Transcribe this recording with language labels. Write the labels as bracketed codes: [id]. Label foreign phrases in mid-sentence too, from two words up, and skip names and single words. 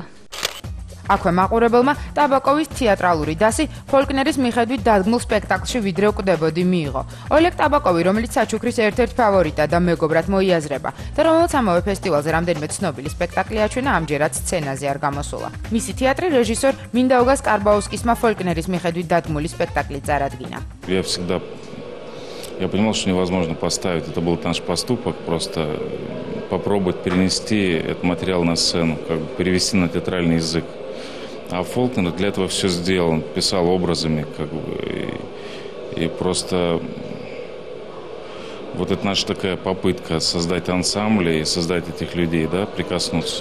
[ka] აქვე მაყურებელმა ტაბაკოვის თეატრალური დასი ფოლკნერის მიხედვით დადგმულ სპექტაკლში ვიდრე უკვდებოდი მიიღო. ოლეგ ტაბაკოვი, რომელიც საჩუქრის ერთ-ერთ ფავორიტა და მეგობრად მოიაზრება და რომელსაც ამავე ფესტივალზე რამდენიმე цნობილი სპექტაკლი აჩვენა, ამჯერად სცენაზე არ გამოსულა. მისი თეატრი რეჟისორ მინდაუგას კარბაускისმა фолькнерის მიხედვით დადგმული სპექტაკლი წარადგინა. [ru] Я понимал, что невозможно поставить. Это был наш поступок, просто попробовать перенести этот материал на сцену, как бы перевести на театральный язык. А Фолкнер для этого все сделал, он писал образами, как бы, и просто вот это наша такая попытка создать ансамбли и создать этих людей, да, прикоснуться.